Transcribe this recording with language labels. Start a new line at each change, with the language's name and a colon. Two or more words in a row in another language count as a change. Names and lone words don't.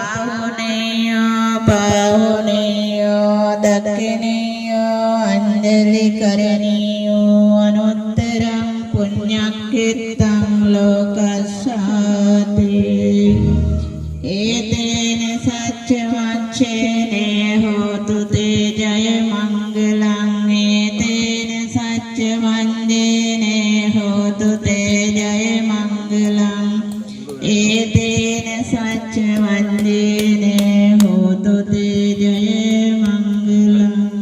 Pali: පාහුනේයෝ දක්ඛිනේයෝ අංජලි කරණීයෝ අනුත්තරං පුඤ්ඤක්ඛිතං ලෝකස්සාති ඒතේන සච්ච වච්චේනේ හෝතු තේ ජය මංගලං ඒතේන සච්ච වන්දේනේ හෝතු තේ ජය මංගලං ඒතේන සච්ච වන්දේනේ හෝතු තේ ජය මංගලං